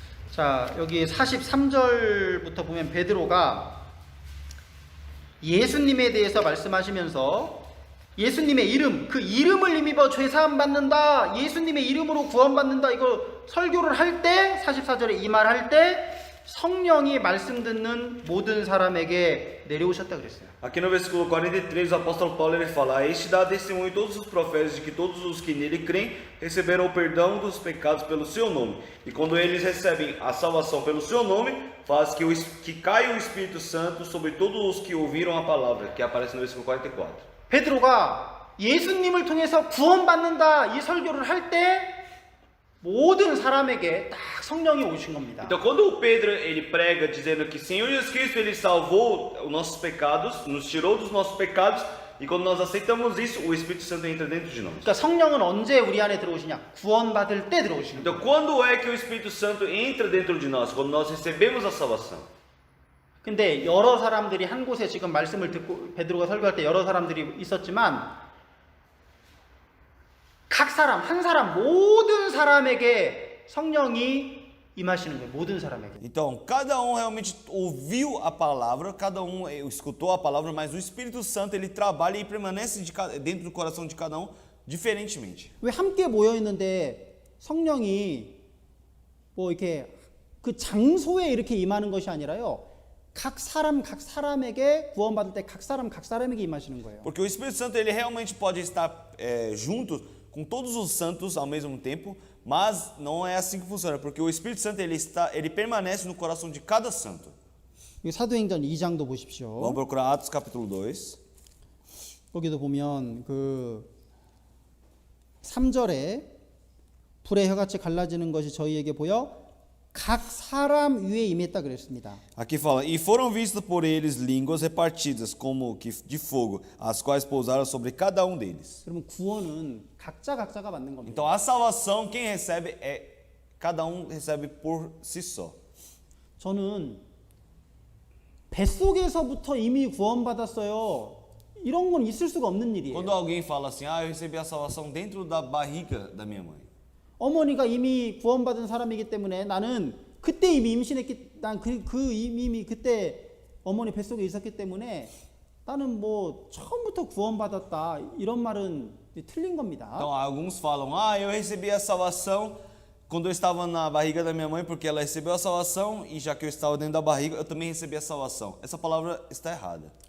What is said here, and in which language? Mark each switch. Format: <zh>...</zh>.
<ko>자, 여기 43절부터 보면 베드로가 예수님에 대해서 말씀하시면서 예수님의 이름, 그 이름을 힘입어 죄사함 받는다, 예수님의 이름으로 구원받는다, 이거 설교를 할 때, 44절에 이 말 할 때 성령이 말씀 듣는 모든 사람에게 내려오셨다 그랬어요.</ko> <pt>Aqui no versículo 43, o apóstolo Paulo ele fala: "A este dá testemunho todos os profetas de que todos os que nele creem receberam o perdão dos pecados pelo seu nome. E quando eles recebem a salvação pelo seu nome, faz que caia o Espírito Santo sobre todos os que ouviram a palavra", que aparece no versículo 44.</pt> <ko>베드로가 예수님을 통해서 구원받는다 이 설교를 할 때 모든 사람에게 딱 성령이 오신 겁니다.</ko> <pt>Então, quando o Pedro ele prega dizendo que Senhor Jesus Cristo ele salvou os nossos pecados, nos tirou dos nossos pecados, e quando nós aceitamos isso, o Espírito Santo entra dentro de nós.</pt> <ko>그러니까 성령은 언제 우리 안에 들어오시냐? 구원받을 때 들어오시는 거예요.</ko> <pt>Então, quando é que o Espírito Santo entra dentro de nós? Quando nós recebemos a salvação.</pt> <ko>근데 여러 사람들이 한 곳에 지금 말씀을 듣고 베드로가 설교할 때 여러 사람들이 있었지만 각 사람 한 사람 모든 사람에게 성령이 임하시는 거예요. 모든 사람에게.</ko> <pt>Então, cada um realmente ouviu a palavra, cada um escutou a palavra, mas o Espírito Santo ele trabalha e permanece dentro do coração de cada um diferentemente.</pt> <ko>왜 함께 모여 있는데 성령이 뭐 이렇게 그 장소에 이렇게 임하는 것이 아니라요. 각 사람에게 구원받을 때 각 사람에게 임하시는 거예요.</ko> <pt>Porque o Espírito Santo ele realmente pode estar junto com todos os santos ao mesmo tempo, mas não é assim que funciona, porque o Espírito Santo ele permanece no coração de cada santo.</pt> <ko>이 사도행전 2장도 보십시오.</ko> <pt>Vamos procurar Atos capítulo 2.</pt> <ko>거기도 보면 그 3절에 불의 혀같이 갈라지는 것이 저희에게 보여 각 사람 위에 임했다 그랬습니다.</ko> <pt>Aqui fala: "E foram vistas por eles línguas repartidas como que de fogo, as quais pousaram sobre cada um deles."</pt> <ko>그러면 구원은 각자가 받는 겁니다.</ko> <pt>Então a salvação quem recebe cada um recebe por si só.</pt> <ko>저는 뱃속에서부터 이미 구원받았어요. 이런 건 있을 수가 없는 일이에요.</ko> <pt>Quando alguém fala assim: "Ah, eu recebi a salvação dentro da barriga da minha mãe."</pt> <ko>어머니가 이미 구원받은 사람이기 때문에 나는 그때 이미 임신했기 난 이미 그때 어머니 뱃속에 있었기 때문에 나는 뭐 처음부터 구원받았다 이런 말은 틀린 겁니다.</ko> <pt>Então alguns falam: "Ah, eu recebi a salvação quando eu estava na barriga da minha mãe, porque ela recebeu a salvação e já que eu estava dentro da barriga, eu também recebi a salvação." Essa palavra está errada.</pt>